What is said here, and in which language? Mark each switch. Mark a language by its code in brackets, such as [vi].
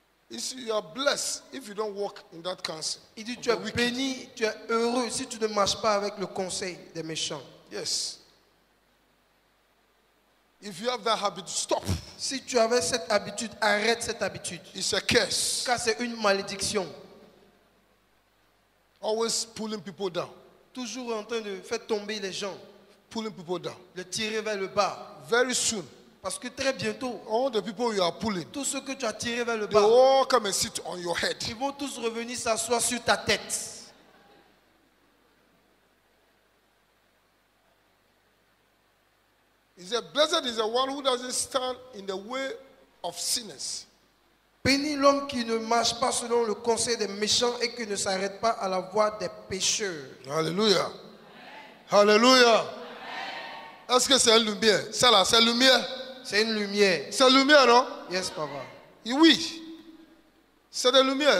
[en] You are blessed if you don't walk in that counsel. [fr] Il dit, tu es béni, tu es heureux si tu ne marches pas avec le conseil des méchants. [en] Yes. If you have that habit, stop. [fr] Si tu avais cette habitude, arrête cette habitude. [en] It's a curse. [fr] Car c'est une malédiction. [en] Always pulling people down. [fr] Toujours en train de faire tomber les gens. [en] Pulling people down. [fr] Les tirer vers le bas. [en] Very soon. [fr] Parce que très bientôt, [en] All the people you are pulling, [fr] tous ceux que tu as tirés vers le [en] they [fr] bas, [en] all come and sit on your head. [fr] ils vont tous revenir s'asseoir sur ta tête. [en] He said, blessed is the one who doesn't stand in the way of sinners. [fr] Béni l'homme qui ne marche pas selon le conseil des méchants et qui ne s'arrête pas à la voie des pécheurs. Alléluia. Alléluia. Est-ce que c'est une lumière? Ça là, c'est lumière. C'est une lumière. C'est lumière, non? [en] Yes, papa. [fr] Et oui. C'est la lumière.